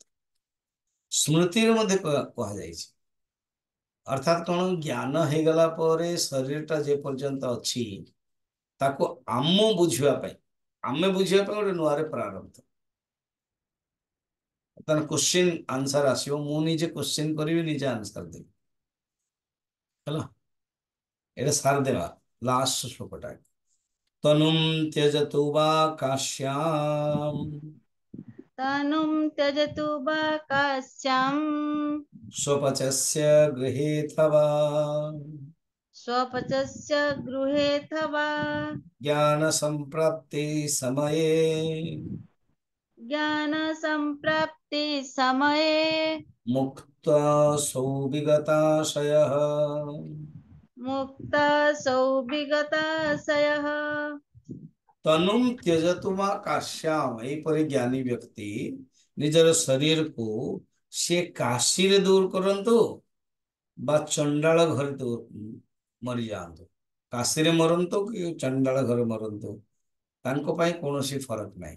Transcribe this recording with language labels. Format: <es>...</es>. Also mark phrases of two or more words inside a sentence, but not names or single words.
<or>ସ୍ମୃତିରେ ମଧ୍ୟ କୁହାଯାଇଛି, ଅର୍ଥାତ୍ କଣ, ଜ୍ଞାନ ହେଇଗଲା ପରେ ଶରୀରଟା ଯେ ପର୍ଯ୍ୟନ୍ତ ଅଛି, ତାକୁ ଆମ ବୁଝିବା ପାଇଁ, ଆମେ ବୁଝିବା ପାଇଁ ଗୋଟେ ନୂଆରେ ପ୍ରାରବ୍ଧ। ତାର</or> <en>question answer</en> <or>ଆସିବ, ମୁଁ ନିଜେ କ୍ୱେଶ୍ଚିନ୍ କରିବି, ନିଜେ ଆନ୍ସର ଦେବି, ହେଲା। ଏଇଟା ସାର ଦେବା, ଲାଷ୍ଟ ଶ୍ଲୋକଟା।</or> <sa>ତନୁମ୍ ତ୍ୟଜତୁ ବା କାଶ୍ୟାମ୍ तनुं त्यजतु वा काश्यम् स्वपचस्य गृहेथवा स्वपचस्य गृहेऽथवा ज्ञान संप्राप्ति समये ज्ञानसम्प्राप्ति समये मुक्त सौ विगताशयः। मुक्तसौ विगताशयः। तनुं त्यजतु वा काश्याम्,</sa> <or>ଏହିପରି ଜ୍ଞାନୀ ବ୍ୟକ୍ତି ନିଜର ଶରୀରକୁ ସେ କାଶୀରେ ଦୂର କରନ୍ତୁ ବା ଚଣ୍ଡାଳ ଘରେ ମରିଯାଆନ୍ତୁ, କାଶୀରେ ମରନ୍ତୁ କି ଚଣ୍ଡାଳ ଘରେ ମରନ୍ତୁ, ତାଙ୍କ ପାଇଁ କୌଣସି ଫରକ ନାହିଁ।</or>